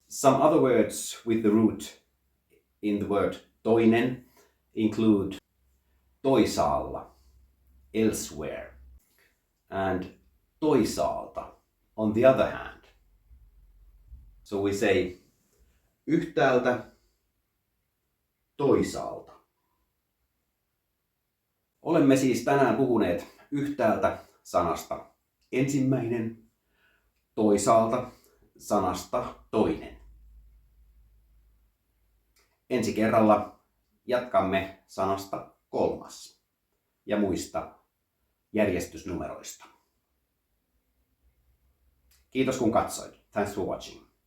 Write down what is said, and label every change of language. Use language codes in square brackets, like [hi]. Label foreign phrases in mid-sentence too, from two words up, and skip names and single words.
[en] Some other words with the root in the word toinen include toisaalla, elsewhere, and toisaalta, on the other hand. So we say [fi] yhtäältä, toisaalta. Olemme siis tänään puhuneet yhtäältä sanasta ensimmäinen, toisaalta sanasta toinen. Ensi kerralla jatkamme sanasta kolmas ja muista järjestysnumeroista. Kiitos kun katsoit. [en] Thanks for watching.